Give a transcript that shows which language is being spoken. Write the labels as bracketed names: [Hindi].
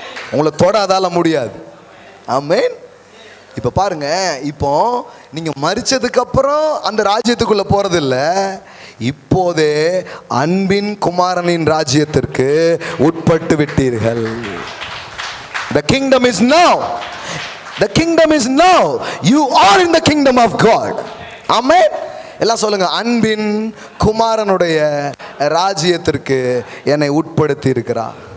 [Tamil] உங்களை தொட அதால முடியாது. ஆமென். இப்ப பாருங்க, இப்போ நீங்க மரிச்சதுக்கு அப்புறம் அந்த ராஜ்யத்துக்குள்ள போறது இல்ல, இப்போதே அன்பின் குமாரனின் ராஜ்யத்திற்கு உட்பட்டு விட்டீர்கள். [English] The kingdom is now. The kingdom is now. You are in the kingdom of God. Amen. [Tamil] எல்லாம் சொல்லுங்க, அன்பின் குமாரனுடைய ராஜ்யத்திற்கு என்னை உட்படுத்தி இருக்கிறார்.